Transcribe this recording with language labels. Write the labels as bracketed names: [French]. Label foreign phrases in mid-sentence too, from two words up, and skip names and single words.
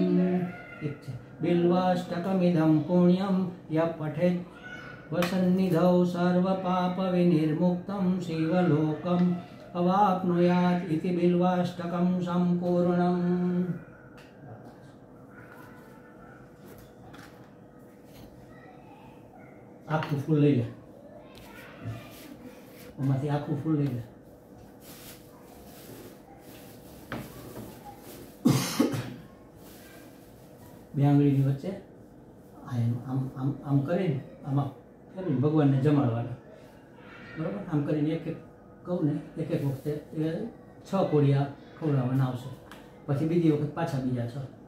[Sanskrit] बिल्वाष्टकमिदं पुण्यं यः पठेत् वसन्निधौ सर्वपापविनिर्मुक्तं शिवलोकम् अवाप्नुयात् इति बिल्वाष्टकं सम्पूर्णम्। [Gujarati] આખૂ ફૂલ લઈ લે, એમાંથી આખૂ ફૂલ લઈ લે। બે આંગળીની વચ્ચે આમ આમ આમ કરીને આમાં કરીને ભગવાનને જમાડવાના, બરાબર? આમ કરીને એક એક કહું ને, એક એક વખતે 6 કોડિયા ખવડાવવાના આવશે, પછી બીજી વખત પાછા બીજા 6।